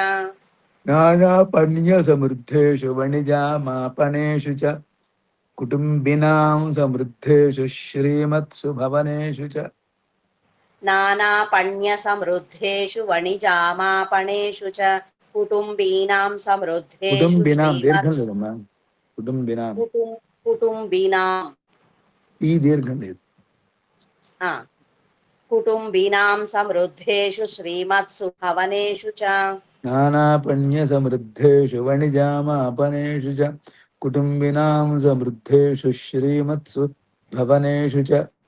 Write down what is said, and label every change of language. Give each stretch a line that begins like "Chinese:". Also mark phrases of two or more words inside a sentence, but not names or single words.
Sanskrit: नानापण्य समृद्धेषु वणिजामापणेषु च कुटुम्बिनां समृद्धेषु श्रीमत्सु भवनेषु च नानापण्यसमृद्धेषु वणिजामापणेषु च कुटुम्बीनां समृद्धेषु
Telugu: कुटुम्बिनां దీర్ఘం
Sanskrit: श्रीमत्सु
Telugu: లేదమ్మా కుటుంబినాం
Sanskrit: कुटुम्बिनां
Telugu: ఈ దీర్ఘం లేదు
Sanskrit: हा कुटुम्बीनां समृद्धेषु श्रीमत्सु भवनेषु च नानापण्य समृद्धेषु वणिजामापनेषु च कुटुम्बिनां समृद्धेषु श्रीमत्सु भवनेषु च